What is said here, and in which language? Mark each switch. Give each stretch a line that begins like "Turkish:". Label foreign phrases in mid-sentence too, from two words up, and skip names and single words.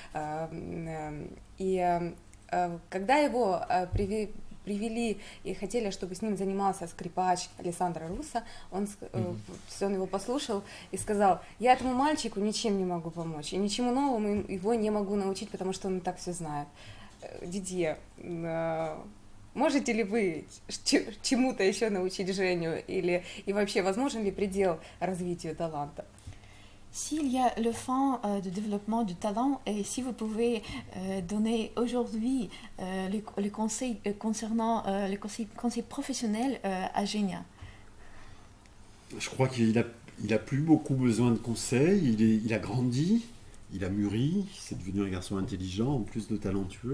Russian: И когда его привели и хотели, чтобы с ним занимался скрипач Алессандро Руссо, он его послушал и сказал, я этому мальчику ничем не могу помочь, и ничему новому его не могу научить, потому что он и так все знает. Дидье, можете ли вы чему-то еще научить Женю, и вообще возможен ли предел развитию таланта?
French: S'il y a le fond de développement du talent, et si vous pouvez donner aujourd'hui les conseils concernant les conseils professionnels à Genia. Je crois qu'il a plus beaucoup besoin de conseils, il a grandi, il a mûri, c'est devenu un garçon intelligent, en plus de talentueux.